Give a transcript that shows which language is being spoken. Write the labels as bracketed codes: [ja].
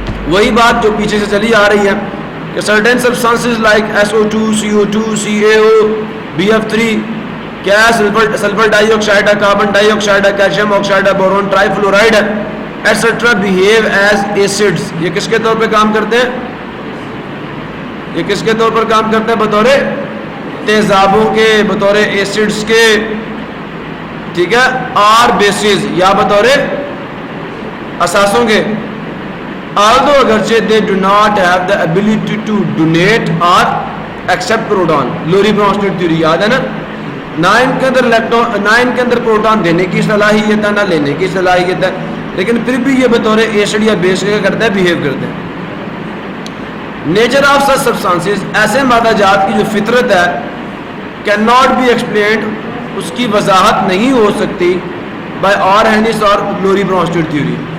[ur] وہی بات جو پیچھے سے چلی آ رہی ہے کہ certain substances like SO2 CO2 CaO BF3 کیا ہے؟ سلفر ڈائی آکسائڈ ہے، کاربن ڈائی آکسائڈ ہے، کیلشیم آکسائڈ ہے، بورون ٹرائی فلورائڈ ہے ایٹسٹرا [en] Behave as acids. [ur] یہ کس کے طور پہ کام کرتے ہیں؟ یہ کس کے طور پر کام کرتے ہیں؟ بطور تیزابوں کے، بطور ایسڈز کے، ٹھیک ہے، آر بیسز یا بطور اثاثوں کے. [en] although اگرچہ they do not have the ability to donate or accept proton. [ur] لوری برانسٹیڈ تھیوری یاد ہے نا؟ نہ ان کے اندر پروٹون دینے کی صلاحیت ہے نہ لینے کی صلاحیت ہے، لیکن پھر بھی یہ بطور ایسڈ یا بیس کا کرتا ہے، بہیو کرتے ہیں. نیچر آف سچ سبسٹانسز، ایسے مادہ جات کی جو فطرت ہے [en] can not be explained, [ur] اس کی وضاحت نہیں ہو سکتی بائی آرہینس اور لوری برانسٹیڈ تھیوری.